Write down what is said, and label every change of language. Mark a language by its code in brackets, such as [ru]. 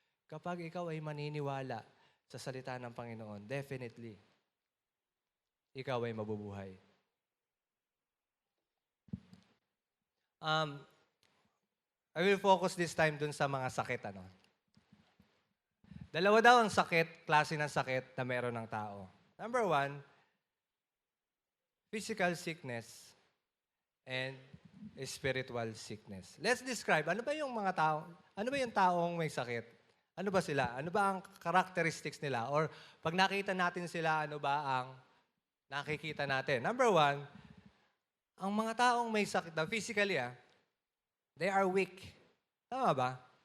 [tl] Kapag ikaw ay maniniwala sa salita ng Panginoon, definitely, ikaw ay mabubuhay. [en] I will focus this time [tl] dun sa mga sakit. Dalawa daw ang sakit, klase ng sakit na meron ng tao. [en] Number 1, physical sickness and spiritual sickness. Let's describe, [tl] ano ba yung taong may sakit? Ano ba sila? Ano ba ang characteristics nila? Or pag nakita natin sila, ano ba ang nakikita natin? Number 1, ang mga taong may sakit na physically, [en] they are weak. [tl] Tama ba?